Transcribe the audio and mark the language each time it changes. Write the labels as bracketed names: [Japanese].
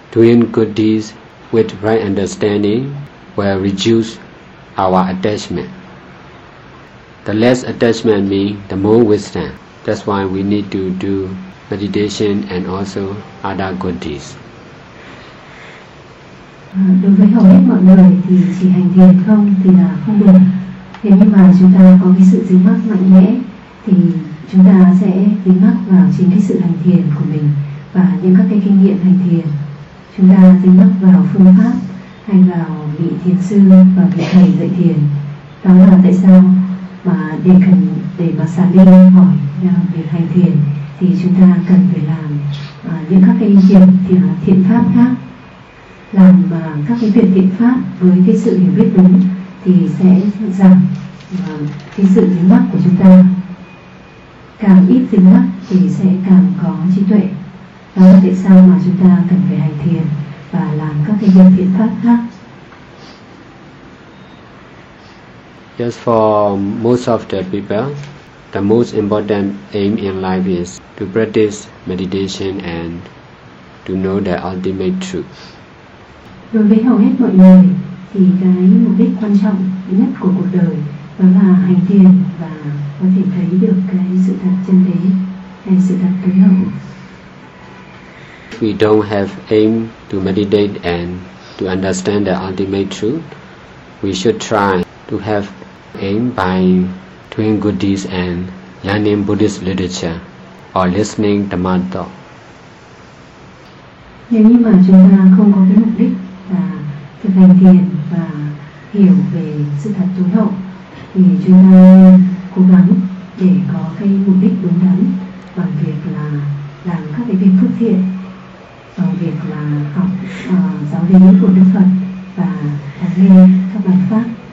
[English] Doing good deeds with right understanding will reduce our attachment. The less attachment means the more wisdom. That's why we need to do meditation and also other good deeds. [Vietnamese] Đối với hầu hết mọi người thì chỉ hành thiền không thì là không được. Thế nhưng mà chúng ta có cái sự dính mắc mạnh mẽ thì chúng ta sẽ dính mắc vào chính cái sự hành thiền của mình và những các cái kinh nghiệm hành thiền. Chúng ta dính mắc vào phương pháp hay vào vị thiền sư và vị thầy dạy thiền. Đó là tại sao mà để mà xả đi hỏi việc hành thiền thì chúng ta cần phải làm những các cái việc thiện pháp khác, làm các cái việc thiện pháp với cái sự hiểu biết đúng thì sẽ giảm cái sự dính mắc của chúng ta. Càng ít dính mắc thì sẽ càng có trí tuệ. Đó là tại sao mà chúng ta cần phải hành thiền và làm các cái việc thiện pháp khác. [English] Just for most of the people, the most important aim in life is to practice meditation and to know the ultimate truth. [Vietnamese] Đối với hầu hết mọi người thì cái mục đích quan trọng nhất của cuộc đời đó là hành thiền và có thể thấy được cái sự thật chân đế hay sự thật tối hậu. [English] If we don't have aim to meditate and to understand the ultimate truth, we should try to have aim by doing good deeds and learning Buddhist literature or listening to Dhamma talk. [Vietnamese] Nếu như mà chúng ta không có cái mục đích là thực hành thiền và hiểu về sự thật tối hậu thì chúng ta cố gắng để có cái mục đích đúng đắn bằng việc là làm các cái việc phước thiện, bằng việc là học giáo lý của Đức Phật và lắng nghe các bài pháp.